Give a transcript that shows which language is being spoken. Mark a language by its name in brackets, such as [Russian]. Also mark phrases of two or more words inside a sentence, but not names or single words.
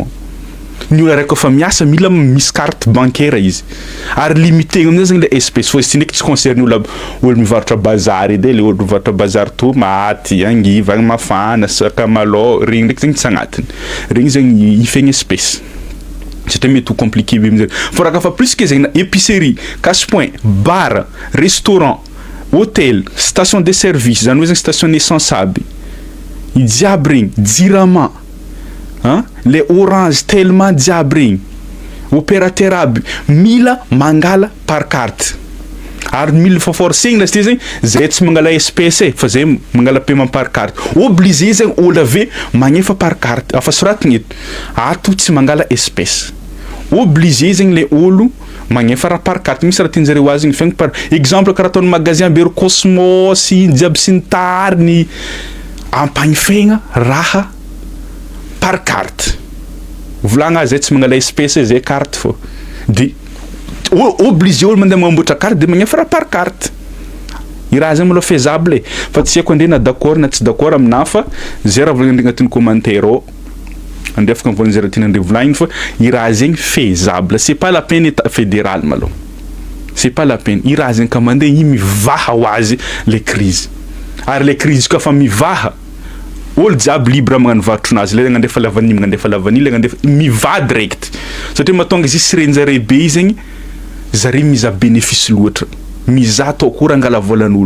[Malagasy] Ny olo araiky fa miasa mila misy [French] carte bancaire [Malagasy] izy, ary limité amin'izay zegny [French] le espèce [Malagasy] fô izy ndraiky tsy concerne olo mivarotra bazary edy, le olo mivarotra bazary tomaty, angiva, mafana, sakamalaho, regny ndraiky zegny tsy agnatiny, regny zegny ifegny espèce satria mety ho compliqué be amin'izay. Fa raha fa [French] plus que [Malagasy] zegny na [French] épicerie, casse-point, bar, restaurant, hôtel, station de service, [Malagasy] zany hoe zegny [French] station essence [Malagasy] aby, i jiaby regny, jirama, le orange tellement jiaby regny, opérateur aby mila mangala [French] par carte. [Malagasy] Ary mila fa forcegny lasiteo zegny zay tsy mangala espèce fa zay mangala [French] paiement par carte. [Malagasy] Obligé zegny olo ave magnefa [French] par carte, [Malagasy] afa soratiny eto ato tsy mangala espèce. Obligé zegny le olo magnefa raha [French] par carte. [Malagasy] Misy raha tianjareo azy igny [French] par exemple [Malagasy] karaha ataon'ny magasin Bery Cosmos jiaby sy ny tariny ampagnifegna raha [French] par carte. [Malagasy] Volagna zay tsy mangala espèce zay carte fô. De obligé olo mandeha mamboatra carte de magnefa raha [French] par carte. [Malagasy] I raha zegny maloha faisable fa tsy haiko andre na d'accord na tsy d'accord amina fa zay raha volagna agnatin'ny commentaire ao. Ande afaka mivolagna zay raha tian'andre volagny fa i raha zegny faisable, [French] c'est pas la peine état fédéral [Malagasy] maloha. [French] C'est pas la peine. [Malagasy] I raha zegny ka mandeha i mivaha ho azy [French] le crise. [Malagasy] Ary [French] le crise [Malagasy] ka fa mivaha, olo jiaby libre magnano varotron'azy, le mandefa lavany, le mandefa mivaha direct. Satria mahatonga izy sirenjare be zegny zare miza bénéfice loatra, miza atao koa angala volan'olo.